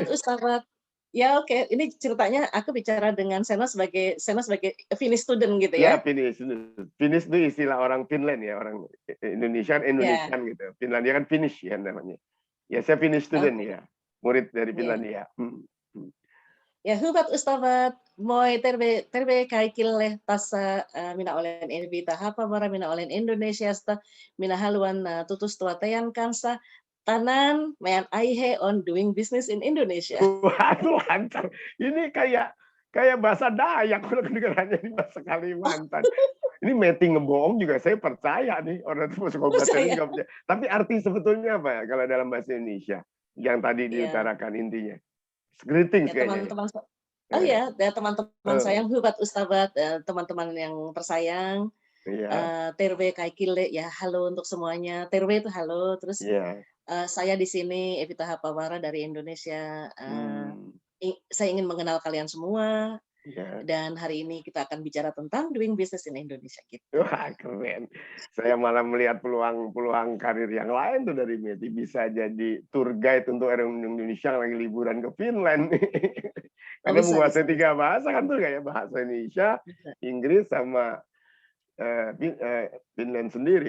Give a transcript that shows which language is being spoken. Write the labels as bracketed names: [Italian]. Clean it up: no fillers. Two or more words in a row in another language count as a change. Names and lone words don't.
[Indonesian] Hubat Ustad. Ya oke, ini ceritanya aku bicara dengan Sena sebagai [English] Finnish student [Indonesian] gitu Ya, ya. Finnish. Finnish itu istilah orang Finland ya, orang Indonesia, Ya, Indonesian gitu. Finlandia kan Finnish ya namanya. Ya, saya [English] Finnish student [Indonesian] oke, ya. Murid dari ya. Finlandia. Hmm. [Finnish] Ja, hyvät ystävät, moi, terve kaikille. Tässä minä olen Elvita Hapavara, minä olen Indonesiasta. Minä haluan tutustua teidän kanssa. Tänään meidän aihe on [English] doing business in Indonesia. [Indonesian] Waduh, lancar. Ini kayak kayak bahasa Dayak kalau kedengarannya ini bahasa Kalimantan. Ini Meti ngebohong juga saya percaya nih, orang itu suka bahasa Inggris Saya, nggak percaya. Tapi arti sebetulnya apa ya kalau dalam bahasa Indonesia? Yang tadi ya, diutarakan intinya. Greetings ya kayaknya nih. teman-teman, oh Eh, ya teman-teman eh, sayang, [Finnish] hyvät ystävät, [Indonesian] teman-teman yang tersayang, Iya, [Finnish] terve kaikille, [Indonesian] ya halo untuk semuanya. Terve itu halo, terus iya. saya di sini Evita Hapawara dari Indonesia. Hmm, Saya ingin mengenal kalian semua. Ya. Dan hari ini kita akan bicara tentang [English] doing business in Indonesia [Indonesian] gitu. Wah, keren. Saya malah melihat peluang karir yang lain tuh dari Meti. Bisa jadi [English] tour guide [Indonesian] untuk orang Indonesia yang lagi liburan ke Finland. Oh Karena bisa menguasai bisa bisa. 3 bahasa kan tuh kayak bahasa Indonesia, Bisa. Inggris, sama Finland sendiri.